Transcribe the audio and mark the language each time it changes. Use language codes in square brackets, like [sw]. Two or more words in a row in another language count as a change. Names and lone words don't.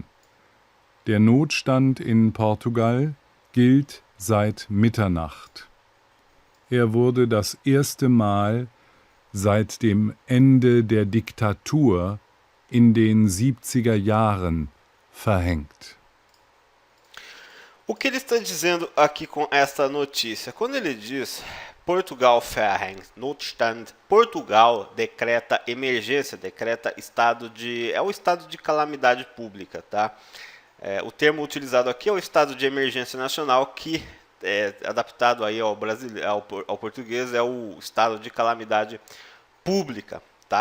[de] Der Notstand in Portugal gilt seit Mitternacht. Er wurde das erste Mal seit dem Ende der Diktatur in den 70er Jahren verhängt. [pt] O que ele está dizendo aqui com esta notícia? Quando ele diz [de] Portugal verhängt Notstand, [pt] Portugal decreta emergência, decreta estado de... é o estado de calamidade pública, tá? O termo utilizado aqui é o estado de emergência nacional, que adaptado aí ao português é o estado de calamidade pública, tá?